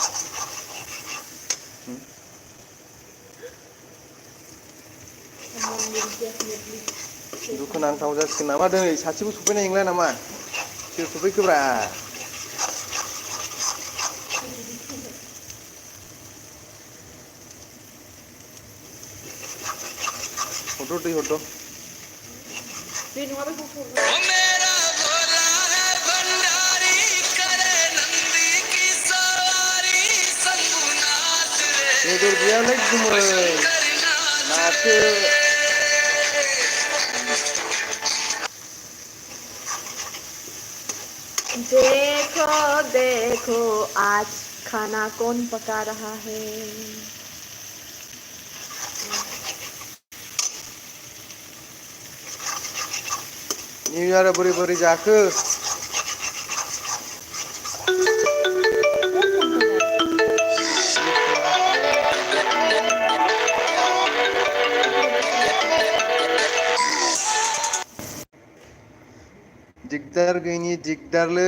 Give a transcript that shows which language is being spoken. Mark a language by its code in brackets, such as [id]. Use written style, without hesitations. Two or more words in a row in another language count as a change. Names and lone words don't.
[brx] दुखुनांथाव जासिगोन नामा दिनै सासेबो सफैनाय नंला नामा सोर सफैखोब्रा हरद' दै हरद' दै नङाबा बेदर गैयालै गुमै नासो [hi] देखो आज खाना कौन पका रहा है [en] new year [brx] बोरै जाखो दिगदार गैयिनि दिगदारलै